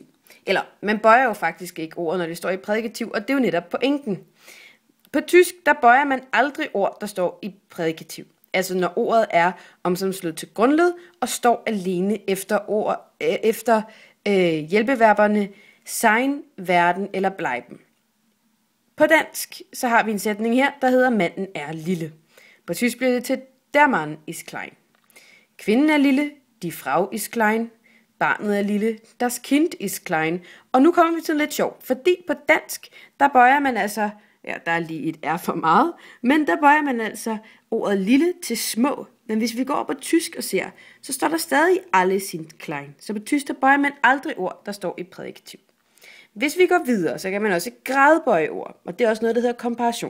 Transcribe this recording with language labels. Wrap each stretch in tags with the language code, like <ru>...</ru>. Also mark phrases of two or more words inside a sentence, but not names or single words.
<da>Eller, man bøjer jo faktisk ikke ordet, når det står i prædikativ, og det er jo netop pointen. På tysk, der bøjer man aldrig ord, der står i prædikativ. Altså når ordet er omsammenslået til grundled og står alene efter hjælpeverberne</da> <de>sein, werden</de> <da>eller</da> <de>bleiben.</de> <da>På dansk, så har vi en sætning her, der hedder manden er lille. På tysk bliver det til</da> <de>der Mann ist klein.</de> <da>Kvinden er lille,</da> <de>die Frau ist klein.</de> <da>Barnet er lille,</da> <de>das Kind ist klein.</de> <da>Og nu kommer vi til lidt sjovt, fordi på dansk, der bøjer man altså, ja, der er lige et R for meget, men der bøjer man altså ordet lille til små. Men hvis vi går på tysk og ser, så står der stadig</da> <de>alle sind klein.</de> <da>Så på tysk, der bøjer man aldrig ord, der står i prædikativ. Hvis vi går videre, så kan man også gradbøje ord, og det er også noget, der hedder komparation.</da>